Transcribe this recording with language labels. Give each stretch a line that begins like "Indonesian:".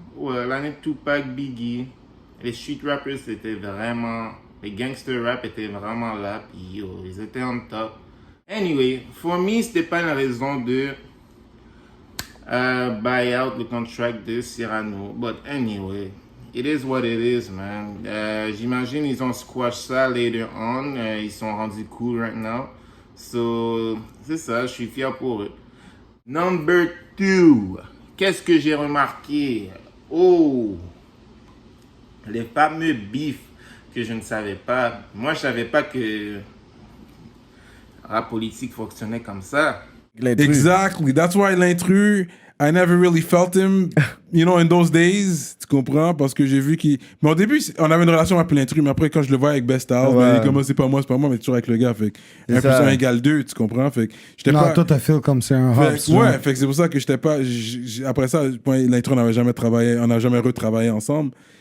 French: Ouais, l'année de Tupac, Biggie. Les street rappers, c'était vraiment, les gangster rap étaient vraiment là, puis yo, ils étaient en top.
English: Anyway, for me,
French: c'était pas une raison de buy out le contract de Cyrano.
English: But anyway, it is what it is, man.
French: J'imagine ils ont squash ça
English: later on.
French: Ils sont rendus cool
English: right now.
French: So, c'est ça, je suis fier pour eux.
English: Number 2.
French: Qu'est-ce que j'ai remarqué? Oh! Les fameux beefs que je ne savais pas. Moi, je savais pas que rap politique fonctionnait comme ça.
English: Exactly. That's why l'intrus, I never really felt him, you know, in those days.
French: Tu comprends? Parce que j'ai vu qu'il. Mais au début, on avait une relation avec l'intrus, mais après, quand je le vois avec Best Style, Ouais. ben, comme c'est pas moi, mais toujours avec le gars. Fait que 1 plus 1 égale 2, tu comprends? Fait que j'étais Non, pas. toi, t'as fait comme c'est un hub. Fait, ouais, fait que c'est pour ça que j'étais pas. Après ça, l'intro, on n'avait jamais travaillé, on n'a jamais retravaillé ensemble.